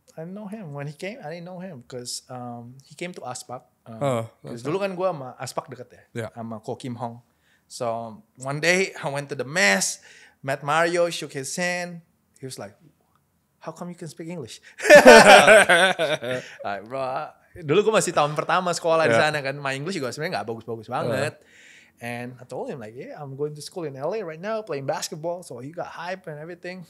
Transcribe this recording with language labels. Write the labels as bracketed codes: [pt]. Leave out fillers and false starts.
[en] I didn't know him when he came. I didn't know him because he came to Aspak. That's [id] Dulu kan gue sama Aspak deket ya, [en] Yeah. [id] sama Ko Kim Hong. [en] So one day I went to the mess, met Mario, shook his hand. He was like, "How come you can speak English?" [id] Like, bro, dulu gue masih tahun pertama sekolah di sana kan. My English juga sebenarnya nggak bagus-bagus banget. [en] And I told him like, yeah, I'm going to school in LA right now playing basketball. So he got hype and everything.